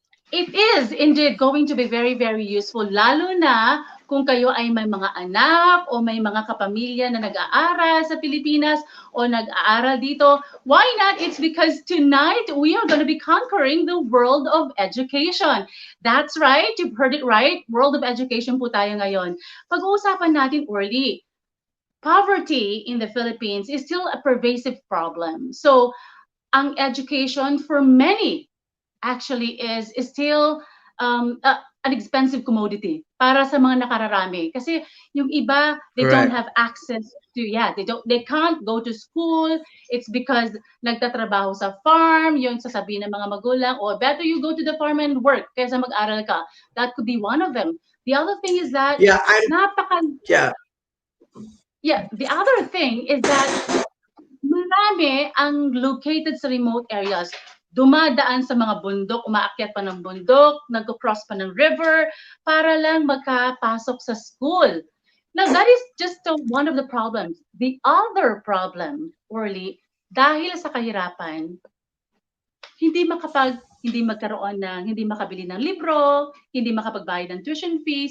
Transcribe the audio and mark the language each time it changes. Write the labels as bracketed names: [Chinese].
[English] It is indeed going to be very, very useful, [Filipino] lalo na kung kayo ay may mga anak o may mga kapamilya na nag-aaral sa Pilipinas o nag-aaral dito. [English] Why not? It's because tonight we are going to be conquering the world of education. That's right. You've heard it right. World of education [Filipino] po tayo ngayon. Pag-uusapan natin, [English] Orly, poverty in the Philippines is still a pervasive problem. So, ang education for many actually is still an expensive commodity [Filipino] para sa mga nakararami kasi yung iba [English] they don't Correct. have access to, yeah, they can't go to school. It's because [Filipino] nagtatrabaho sa [English] farm, [Filipino] yung sasabihin ng mga magulang, [English] oh, better you go to the farm and work [Filipino] kaysa mag-aral ka. [English] That could be one of them. The other thing is that Yeah, [Filipino] napaka [English] yeah, yeah, the other thing is that [Filipino] marami ang [English] located sa remote areas. [Filipino] Dumadaan sa mga bundok, umaakyat pa ng bundok, nag-cross pa ng river para lang makapasok sa school. [English] Now, that is just one of the problems. The other problem, [Filipino] Orly, dahil sa kahirapan, hindi magkaroon ng, hindi makabili ng libro, hindi makapagbayad ng tuition fee.